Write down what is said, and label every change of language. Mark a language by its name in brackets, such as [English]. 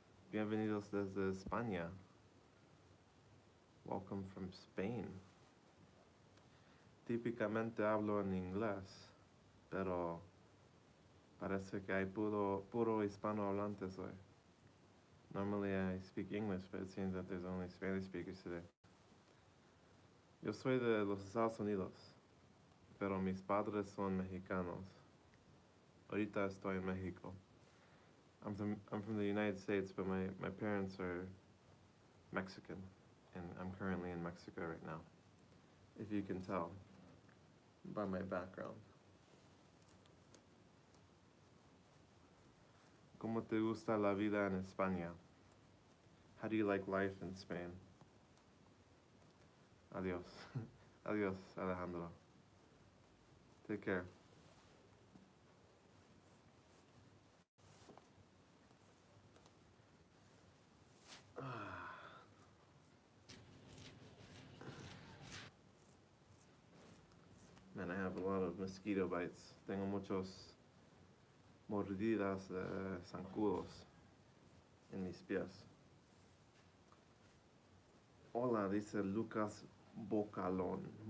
[Spanish] Bienvenidos desde España. [English] Welcome from Spain. [Spanish] Típicamente hablo en inglés, pero parece que hay puro hispanohablantes hoy. [English] Normally I speak English, but it seems that there's only Spanish speakers today. [Spanish] Yo soy de los Estados Unidos, pero mis padres son mexicanos. Ahorita estoy en Mexico. [English] I'm from the United States, but my parents are Mexican, and I'm currently in Mexico right now, if you can tell by my background. [Spanish] ¿Cómo te gusta la vida en España? [English] How do you like life in Spain? [Spanish] Adios. Adios, [English] Alejandro. Take care. Man, I have a lot of mosquito bites. [Spanish] Tengo muchos mordidas de zancudos en mis pies. Hola, dice Lucas Bocalón.